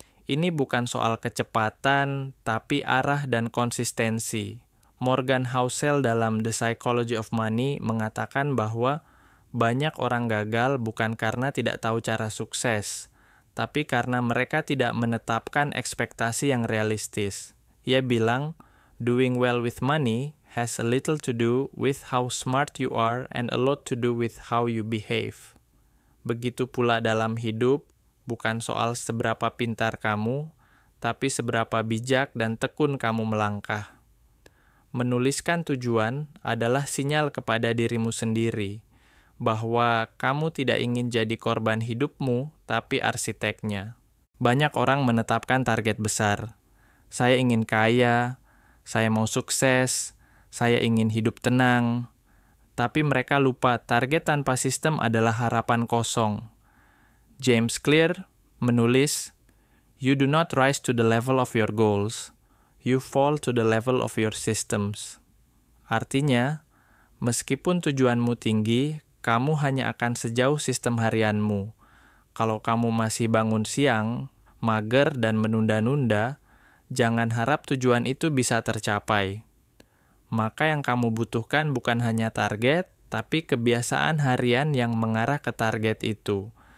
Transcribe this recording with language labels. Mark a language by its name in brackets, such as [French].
[Indonesian] Ini bukan soal kecepatan, tapi arah dan konsistensi. Morgan Housel dalam The Psychology of Money mengatakan bahwa banyak orang gagal bukan karena tidak tahu cara sukses, tapi karena mereka tidak menetapkan ekspektasi yang realistis. [English] Ia bilang, doing well with money has a little to do with how smart you are and a lot to do with how you behave. [Indonesian] Begitu pula dalam hidup, bukan soal seberapa pintar kamu, tapi seberapa bijak dan tekun kamu melangkah. Menuliskan tujuan adalah sinyal kepada dirimu sendiri bahwa kamu tidak ingin jadi korban hidupmu, tapi arsiteknya. Banyak orang menetapkan target besar. Saya ingin kaya, saya mau sukses, saya ingin hidup tenang. Tapi mereka lupa target tanpa sistem adalah harapan kosong. [English] James Clear menulis, "You do not rise to the level of your goals. You fall to the level of your systems." [Indonesian] Artinya, meskipun tujuanmu tinggi, kamu hanya akan sejauh sistem harianmu. Kalau kamu masih bangun siang, mager dan menunda-nunda, jangan harap tujuan itu bisa tercapai. Maka yang kamu butuhkan bukan hanya target, tapi kebiasaan harian yang mengarah ke target itu.